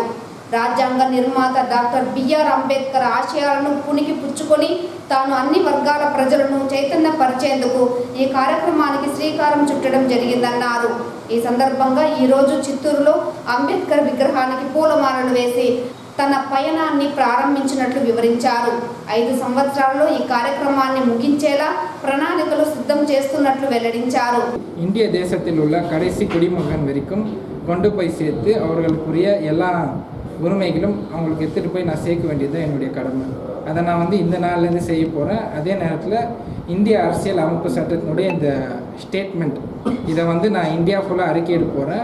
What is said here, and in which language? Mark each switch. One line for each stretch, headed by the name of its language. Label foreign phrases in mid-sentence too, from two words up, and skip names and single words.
Telugu: రాజ్యాంగ నిర్మాత డాక్టర్ బిఆర్ అంబేద్కర్ ఆశయాలను పుణికి పుచ్చుకొని తాను అన్ని వర్గాల ప్రజలను చైతన్యపరిచేందుకు ఈ కార్యక్రమానికి శ్రీకారం చుట్టడం జరిగిందన్నారు. ఈ సందర్భంగా ఈరోజు చిత్తూరులో అంబేద్కర్ విగ్రహానికి పూలమాలలు వేసి తన పయనాన్ని ప్రారంభించినట్లు వివరించారు. 5 సంవత్సరాల్లో ఈ కార్యక్రమాన్ని ముగించేలా ప్రణాళికలు సిద్ధం చేస్తున్నట్లు వెల్లడించారు.
Tamil: இந்திய தேசத்தில் உள்ள கடைசி குடிமகன் வரைக்கும் கொண்டு போய் சேர்த்து அவர்களுக்குரிய எல்லா உரிமைகளும் அவங்களுக்கு எடுத்துகிட்டு போய் நான் சேர்க்க வேண்டியது தான் என்னுடைய கடமை. அதை நான் இந்த நாள்லேருந்து செய்ய போகிறேன். அதே நேரத்தில் இந்திய அரசியல் அமைப்பு சட்டத்தினுடைய இந்த ஸ்டேட்மெண்ட் இதை நான் இந்தியா ஃபுல்லாக அறிக்கையிட போகிறேன்.